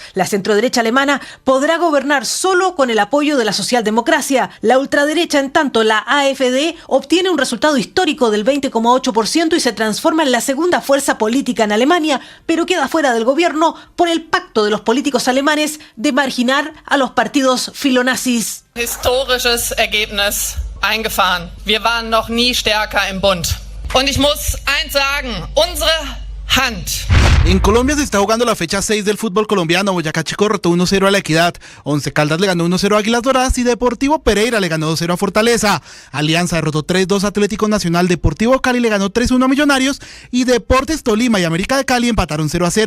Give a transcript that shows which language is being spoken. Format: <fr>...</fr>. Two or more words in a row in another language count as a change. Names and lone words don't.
<es>La centroderecha alemana podrá gobernar solo con el apoyo de la socialdemocracia. La ultraderecha, en tanto, la AfD, obtiene un resultado histórico del 20,8% y se transforma en la segunda fuerza política en Alemania, pero queda fuera del gobierno por el pacto de los políticos alemanes de marginar a los partidos filonazis.</es> <de>Historisches Ergebnis eingefahren. Wir waren noch nie stärker im Bund. Und ich muss eins sagen, unsere Hand.</de> <es>En Colombia se está jugando la fecha 6 del fútbol colombiano. Boyacá Chico derrotó 1-0 a La Equidad, Once Caldas le ganó 1-0 a Águilas Doradas y Deportivo Pereira le ganó 2-0 a Fortaleza. Alianza derrotó 3-2 a Atlético Nacional, Deportivo Cali le ganó 3-1 a Millonarios y Deportes Tolima y América de Cali empataron 0-0.</es>